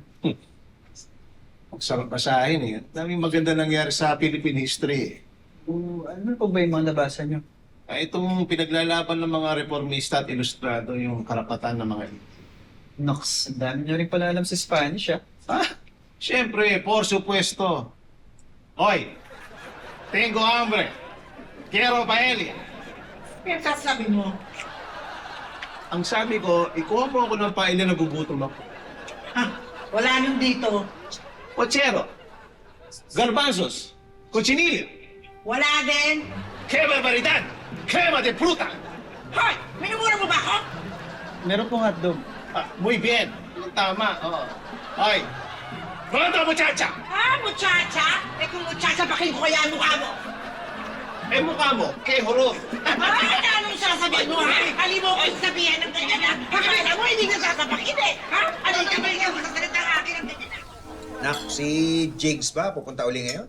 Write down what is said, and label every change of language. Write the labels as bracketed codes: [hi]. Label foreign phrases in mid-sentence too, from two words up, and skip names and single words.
[tl] Ang sarap basahin eh. Daming maganda nangyari sa [en] Philippine history [tl] eh. Ano po ba yung mga nabasa niyo? Itong pinaglalaban ng mga reformista at ilustrado yung karapatan ng mga ito. Nox, ang dami niyo rin pala alam sa Spanish, ha? Siyempre, [es] por supuesto. Hoy, tengo hambre. Quiero paella. [tl] Kaya sabi mo? Ang sabi ko, ikuha mo ako ng paella na gugutom ako. Wala nang dito. [es] Pochero, garbanzos, cochinillo, [tl] Wala din. [es] ¡qué barbaridad! ¡Crema de fruta! [tl] Hoy! Minumura mo ba ako? Meron pong hotdog. [es] Muy bien. [tl] Tama. Oo. Ay. [es] ¿Cuánto, muchacha? Muchacha? [tl] Kung muchacha, bakin ko kaya ang mukha mo. Mukha mo. [es] ¡Qué horror! [tl] Ay, anong sasabihin mo, ha? Hali mo kong sabihin ng ganyan, ha? Akala mo, hindi ka sasabakin, eh. Ha? Ano ka ba yung masasalita ng akin ng ganyan, ha? Nak, si Jigs ba? Pupunta uli ngayon?